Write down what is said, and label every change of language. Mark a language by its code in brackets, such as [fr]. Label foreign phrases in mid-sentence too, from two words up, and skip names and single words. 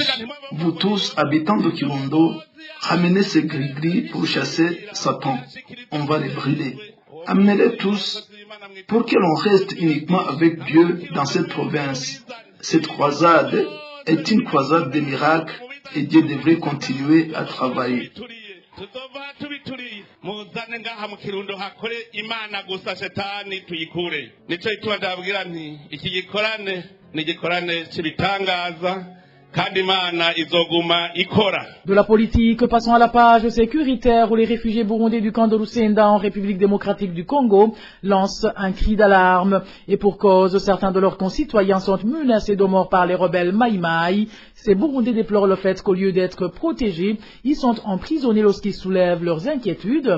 [fr] Vous tous, habitants de Kirundo, ramenez ces gris-gris pour chasser Satan. On va les brûler. Amenez-les tous pour que l'on reste uniquement avec Dieu dans cette province. Cette croisade est une croisade de miracles et Dieu devrait continuer à travailler. [rn] Muzane ngaha mu Kirundo hakore Imana gusa shetani tuyikure. Nico ituma ndabwira nti iki gikorane ni gikorane cy'ibitangaza kandi Imana izoguma ikora. [fr] De la politique, passons à la page sécuritaire où les réfugiés burundais du camp de Lusenda en République démocratique du Congo lancent un cri d'alarme. Et pour cause, certains de leurs concitoyens sont menacés de mort par les rebelles Maï-Maï. Ces Burundais déplorent le fait qu'au lieu d'être protégés, ils sont emprisonnés lorsqu'ils soulèvent leurs inquiétudes.